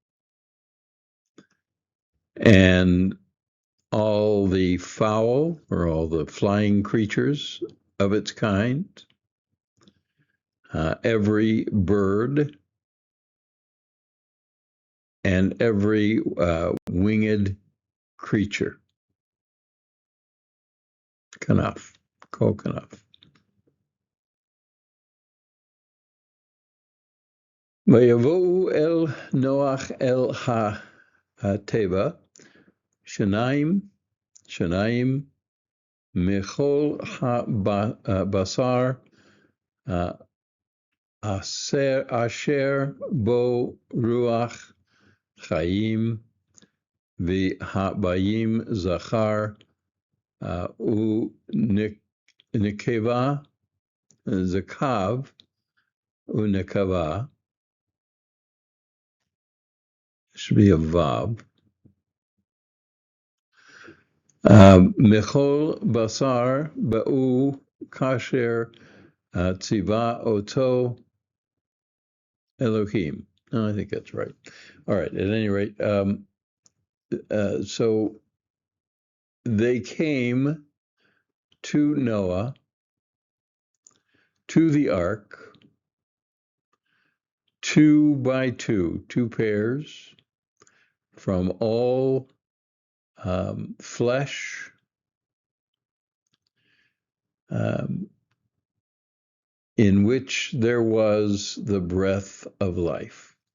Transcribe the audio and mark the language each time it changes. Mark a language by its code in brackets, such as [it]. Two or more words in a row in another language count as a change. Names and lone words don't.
[en] and all the fowl or all the flying creatures of its kind, every bird, and every winged creature. [he] כנף, כל כנף. ויבאו אל נח אל התבה, שנים מכל הבשר אשר בו רוח חיים והביים זכר ונקבה זכב ונקבה, [en] should be a vav. [he] מכל בשר באו כאשר צוה אתו אלהים. [en] No, I think that's right. All right. At any rate, so they came to Noah, to the ark, 2 by 2, 2 pairs, from all flesh, in which there was the breath of life.